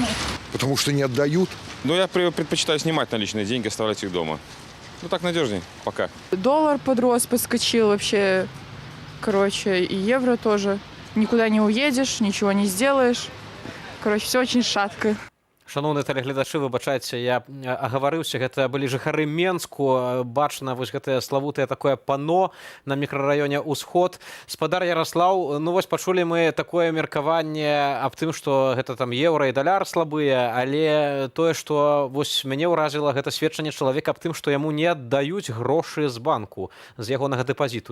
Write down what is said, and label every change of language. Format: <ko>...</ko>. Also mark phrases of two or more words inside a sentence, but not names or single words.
<ru>Потому что не отдают. Я предпочитаю снимать наличные деньги, оставлять их дома. Так надежней пока. Доллар подрос, подскочил вообще. И евро тоже. Никуда не уедешь, ничего не сделаешь. Все очень шатко.</ru> <be>Шановныя тэлегледачы, выбачайце, я агаварыўся, гэта былі жыхары Менску, бачна вось гэтае славутае такое пано на мікрараёне Усход. Спадар Ярослаў, пачулі мы такое меркаванне аб тым, што гэта там еўра і даляр слабыя, але тое, што вось мяне ўразіла, гэта сведчанне чалавека аб тым, што яму не аддаюць грошы з банку, з ягонага дэпазіту.</be>